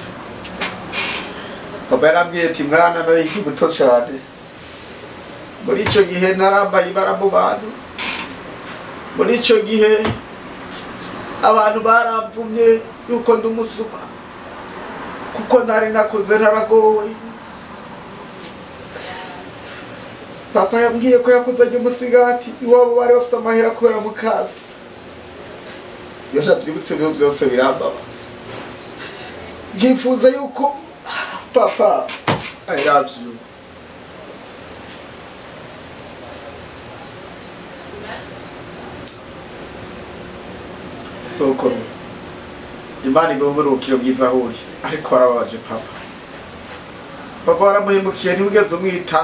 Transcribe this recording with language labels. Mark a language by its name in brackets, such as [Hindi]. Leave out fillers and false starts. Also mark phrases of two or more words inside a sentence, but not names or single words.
[Rundi] Papa yarambwiye ati mwana nari muto cyane muri ico gihe narambaye ibara mu bantu muri ico gihe abantu baramvumye yuko ndumusuma kuko nari nakoze naragowe. Papa yambwiye ko yakoze ajya umusigati iwabo bari bafite amahera kubera mukasi. Iyo navyibutse ibyo byose birambabaza. Ngifuza yuko papa [English] I love you. [Rundi] Soko Imana igomburukiro bwiza huri ariko arabaje papa. Papa waramuhimbukiye ntibugeze umwitaho.